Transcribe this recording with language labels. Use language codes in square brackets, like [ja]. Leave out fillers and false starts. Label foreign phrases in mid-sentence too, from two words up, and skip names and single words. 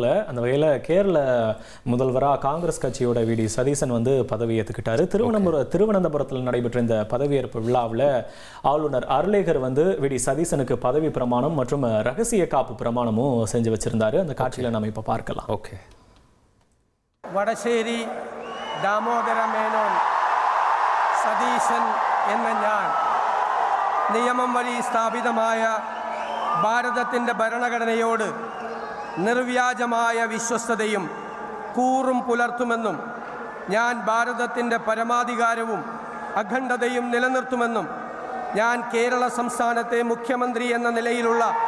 [ta] அந்த வகையில் கேரள முதல்வராக காங்கிரஸ் கட்சியோட விடி சதீசன் வந்து பதவி ஏற்றுக்கிட்டாரு. திருவனந்தபுரத்தில் நடைபெற்ற இந்த பதவியேற்பு விழாவில் ஆளுநர் அருளேகர் வந்து விடி சதீசனுக்கு பதவி பிரமாணம் மற்றும் ரகசிய காப்பு பிரமாணமும் செஞ்சு வச்சிருந்தாரு. அந்த காட்சியில் நம்ம இப்போ பார்க்கலாம். ஓகே. [ml] വടശ്ശേരി ദാമോദര മേനോൻ സതീശൻ എന്ന ഞാൻ നിയമം വഴി സ്ഥാപിതമായ ഭാരതത്തിൻ്റെ ഭരണഘടനയോട് നിർവ്യാജമായ വിശ്വസ്തതയും കൂറും പുലർത്തുമെന്നും ഞാൻ ഭാരതത്തിൻ്റെ പരമാധികാരവും അഖണ്ഡതയും നിലനിർത്തുമെന്നും ഞാൻ കേരള സംസ്ഥാനത്തെ മുഖ്യമന്ത്രി എന്ന നിലയിലുള്ള